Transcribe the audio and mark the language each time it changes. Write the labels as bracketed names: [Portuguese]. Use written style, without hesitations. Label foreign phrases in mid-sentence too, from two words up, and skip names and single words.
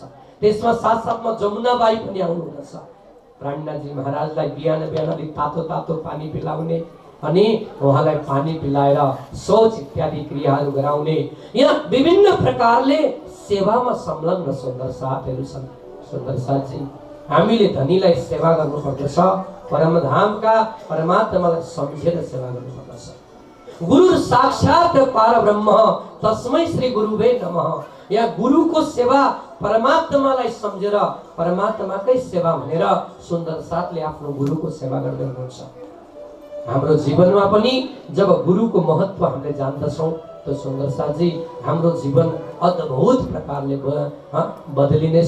[Nepali] त्यसमा साथसाथमा जमुनाबाई पनि आउनुहुँदछ। प्राणनाथजी महाराजलाई बिहान बिहान अलिक तातो तातो पानी पिलाउने अनि उहाँलाई पानी पिलाएर शौच इत्यादि क्रियाहरू गराउने, यहाँ विभिन्न प्रकारले सेवामा संलग्न सुन्दर साथहरू छन्। सुन्दर साथजी, हामीले धनीलाई सेवा गर्नुपर्दछ, परमधामका परमात्मालाई सम्झेर सेवा गर्नुपर्दछ। [Sanskrit] गुरु साक्षात् परब्रह्म तस्मै श्री गुरुवे नमः। [Nepali] यहाँ गुरुको सेवा परमात्मालाई सम्झेर परमात्माकै सेवा भनेर सुन्दर साथले आफ्नो गुरुको सेवा गर्दै हुनुहुन्छ। हाम्रो जीवनमा पनि जब गुरुको महत्व हामीले जान्दछौँ त सुन्दर साथजी हाम्रो जीवन अद्भुत प्रकारले बदलिनेछ।